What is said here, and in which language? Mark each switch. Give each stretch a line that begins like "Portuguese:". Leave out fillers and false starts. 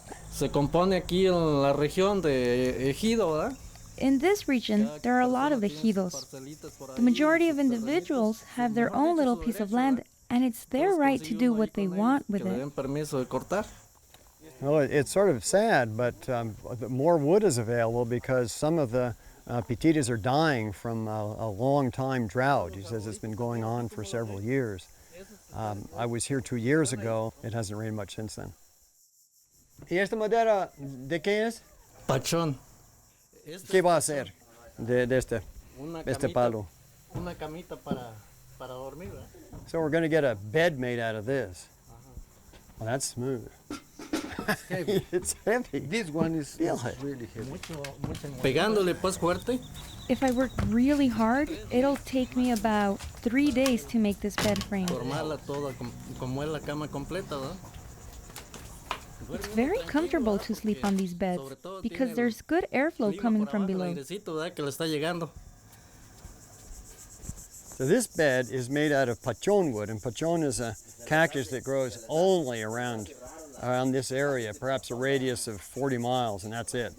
Spanish: Se compone aquí en la región de ejido, ¿verdad?
English: In this region, there are a lot of ejidos. The majority of individuals have their own little piece of land, and it's their right to do what they want with it. Permiso de cortar. Well, it's sort of sad, but more wood is available because some of the pitayas are dying from a long time drought. He says it's been going on for several years. I was here 2 years ago. It hasn't rained much since then.
Spanish: ¿Y esta madera de qué es? Pachón. ¿Qué va a hacer de este palo? Una camita para dormir, ¿verdad?
English: So we're going to get a bed made out of this. Well, that's smooth. It's heavy. It's heavy. This one is Feel it. really heavy.
Spanish: Pegándole pues fuerte.
English: If I work really hard, it'll take me about 3 days to make this bed frame.
Spanish: Formarla toda como es la cama completa, ¿verdad?
English: It's very comfortable to sleep on these beds because there's good airflow coming from below.
Spanish: Que le está llegando.
English: So this bed is made out of pachon wood, and pachon is a cactus that grows only around this area, perhaps a radius of 40 miles, and that's it.